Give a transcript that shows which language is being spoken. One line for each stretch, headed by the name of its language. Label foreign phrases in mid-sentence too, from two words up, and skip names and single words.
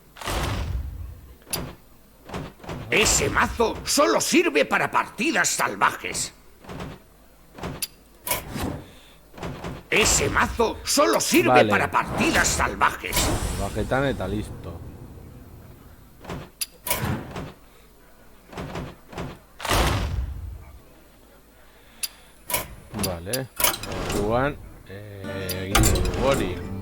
Spanish: Ese mazo solo sirve para partidas salvajes. Ese mazo solo sirve para partidas salvajes.
Basque: Bajetan eta listo. Vale. Orduan egin dugu hori.